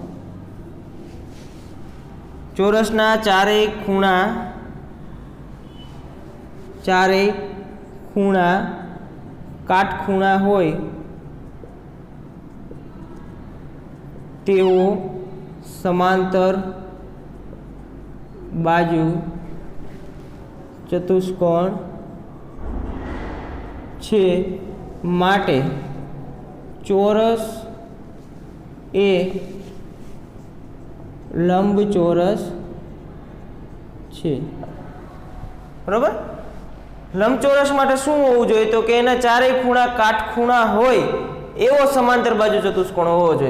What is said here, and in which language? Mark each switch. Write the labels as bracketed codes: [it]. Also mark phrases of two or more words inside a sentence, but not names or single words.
[gu] ચોરસના ચારેય ખૂણા કાટખૂણા હોય તેવો સમાંતર બાજુ ચતુષ્કોણ છે માટે ચોરસ એ લંબચોરસ છે। बरोबर। લંબચોરસ માટે શું હોવું જોઈએ? તો કે એના ચારેય ખૂણા કાટખૂણા હોય એવો સમાંતર બાજુ ચતુષ્કોણ હોવો જોઈએ।